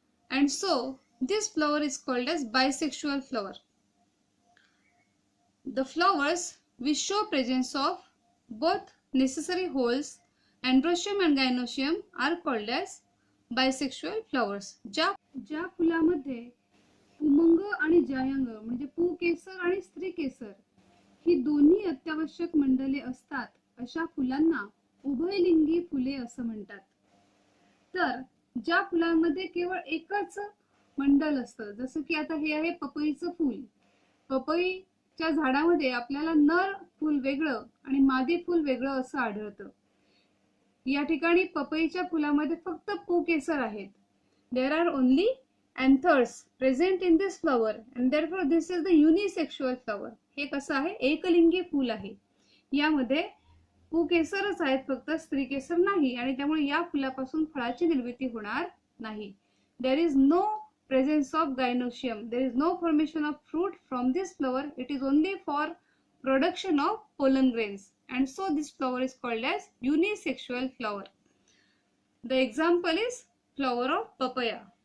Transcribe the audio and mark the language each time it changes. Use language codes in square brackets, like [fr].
[en] And so, this flower is called as bisexual flower. The flowers which show presence of both necessary holes, androecium and gynoecium, are called as bisexual flowers. [mr] ज्या फुलामध्ये पुमंग आणि जायंग म्हणजे पुकेसर आणि स्त्रीकेसर ही दोन्ही अत्यावश्यक मंडले असतात, अशा फुलांना उभयलिंगी फुले असं म्हणतात. तर ज्या फुलांमध्ये केवळ एकच मंडल असतं, जसं की आता हे आहे पपईचं फूल. पपईच्या झाडामध्ये आपल्याला नर फूल वेगळं आणि मादी फूल वेगळं असं आढळतं. या ठिकाणी पपईच्या फुलामध्ये फक्त पुकेसर आहेत. [en] There are only anthers present in this flower and therefore this is the unisexual flower. [mr] हे कसं आहे, एकलिंगी फूल आहे. यामध्ये पुकेसरच आहेत, फक्त स्त्रीकेसर नाही, आणि त्यामुळे या फुलापासून फळाची निर्मिती होणार नाही. [en] There is no presence of gynoecium. There is no formation of fruit from this flower. It is only for production of pollen grains, and so this flower is called as unisexual flower. The example is flower of papaya.